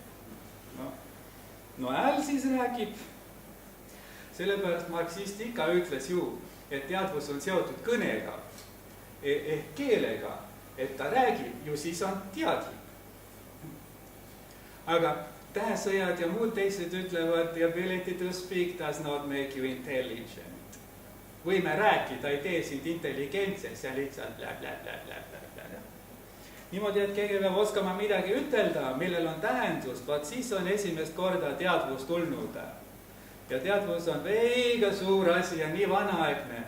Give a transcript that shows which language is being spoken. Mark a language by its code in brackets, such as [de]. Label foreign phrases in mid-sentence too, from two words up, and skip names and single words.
[et] No hääl siis räägib. Sellepärast marksist ikka ütles ju, et teadvus on seotud kõnega, ehk keelega, et ta räägib, ju siis on teadlik. Aga tähesõjad ja muud teised ütlevad, [en] the ability to speak does not make you intelligent. [et] Võime rääkida, ei tee sind intelligentseks ja lihtsalt blä. Niimoodi, et keegi peab oskama midagi ütelda, millel on tähendust, vaat siis on esimest korda teadvus tulnud. Ja teadvus on veiga suur asi ja nii vanaaegne.